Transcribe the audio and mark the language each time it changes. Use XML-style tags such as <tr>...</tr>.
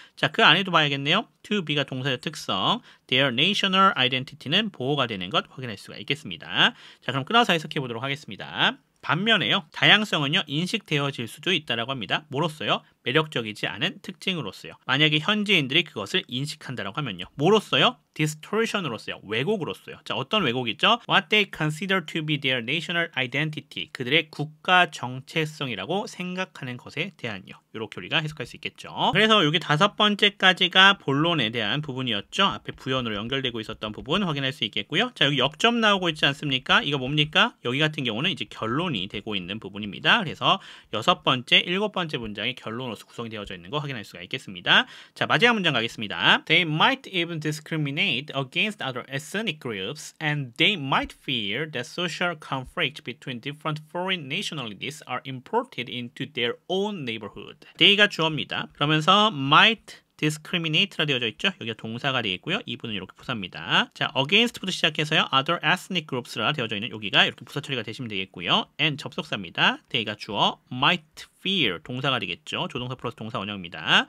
<ko>자, 그 안에도 봐야겠네요. to be가 동사의 특성, their national identity는 보호가 되는 것 확인할 수가 있겠습니다. 자, 그럼 끊어서 해석해 보도록 하겠습니다. 반면에요, 다양성은요, 인식되어질 수도 있다라고 합니다. 뭐로써요? 매력적이지 않은 특징으로써요. 만약에 현지인들이 그것을 인식한다라고 하면요, 뭐로써요? distortion으로써요. 왜곡으로써요. 자, 어떤 왜곡이죠?</ko> <en>What they consider to be their national identity,</en> <ko>그들의 국가 정체성이라고 생각하는 것에 대한요. 이렇게 우리가 해석할 수 있겠죠. 그래서 여기 다섯 번째까지가 본론에 대한 부분이었죠. 앞에 부연으로 연결되고 있었던 부분 확인할 수 있겠고요. 자, 여기 역점 나오고 있지 않습니까? 이거 뭡니까? 여기 같은 경우는 이제 결론이 되고 있는 부분입니다. 그래서 여섯 번째, 일곱 번째 문장이 결론으로서 구성이 되어져 있는 거 확인할 수가 있겠습니다. 자, 마지막 문장 가겠습니다.</ko> <en>They might even discriminate against other ethnic groups, and they might fear that social conflict between different foreign nationalities are imported into their own neighborhood.</en> <ko>they가 주어입니다. 그러면서 might discriminate라 되어져 있죠. 여기가 동사가 되겠고요. 이 부분은 이렇게 부사입니다. 자, against부터 시작해서요. other ethnic groups라 되어져 있는 여기가 이렇게 부사 처리가 되시면 되겠고요. and 접속사입니다. they가 주어, might fear 동사가 되겠죠. 조동사 플러스 동사 원형입니다.</ko>